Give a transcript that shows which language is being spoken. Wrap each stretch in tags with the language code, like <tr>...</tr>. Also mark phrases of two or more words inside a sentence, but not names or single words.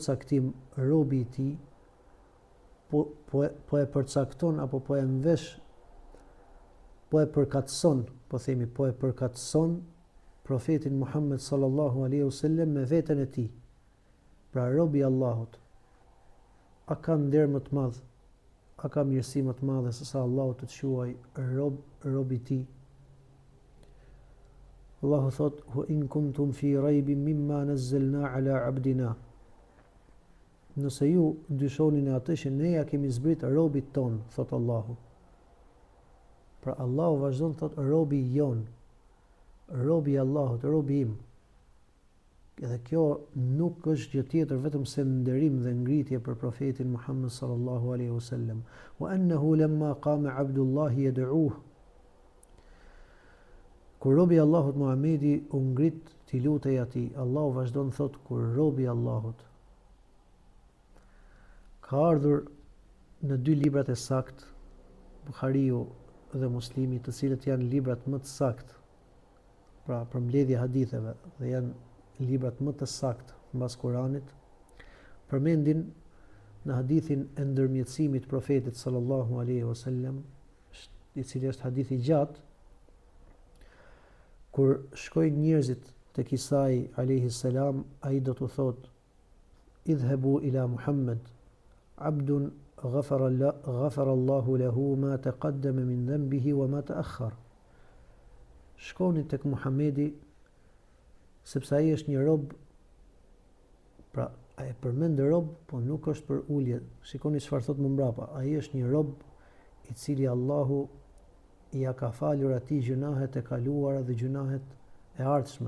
<sq>Ky përcaktim, robi i tij, po e përcakton apo po e mvesh, po e përkatëson, po themi po e përkatëson profetin Muhammed</sq> <ar>صلى الله عليه وسلم</ar> <sq>me veten e tij. Pra robi i Allahut, a ka nder më të madh, a ka mirësi më të madhe se sa Allahu të quaj rob i tij? Allahu thot:</sq> <ar>"وإن كنتم في ريب مما نزلنا على عبدنا."</ar> <sq>Nëse ju dyshoni në atë që ne ja kemi zbrit robit ton, thot Allahu. Pra Allahu vazhdon thot robi jon, robi i Allahut, robi im. Edhe kjo nuk është gjë tjetër vetëm se nderim dhe ngritje për profetin Muhammed</sq> <ar>صلى الله عليه وسلم. وأنه لما قام عبد الله يدعوه.</ar> <sq>Kur robi i Allahut Muhamedi u ngrit t'i lutej atij, Allahu vazhdon thot kur robi i Allahut. Ka ardhur në dy librat e sakt, Buhariu dhe Muslimi, të cilët janë librat më të sakt, pra për mbledhje haditheve, dhe janë librat më të sakt mbas Kuranit, përmendin në hadithin e ndërmjetësimit profetit</sq> <ar>صلى الله عليه وسلم,</ar> <sq>i cili është hadith i gjatë, kur shkojnë njerëzit tek Isai</sq> <ar>عليه السلام,</ar> <sq>ai do t'u thotë:</sq> <ar>"اذهبوا إلى محمد عبد غفر الله له ما تقدم من ذنبه وما تأخر."</ar> <sq>Shkoni tek Muhamedi, sepse ai është një rob, pra ai përmend rob, po nuk është për ulje. Shikoni çfarë thot më mbrapa. Ai është një rob i cili Allahu i ka falur atij gjunahet e kaluara dhe gjunahet e ardhshme.</sq>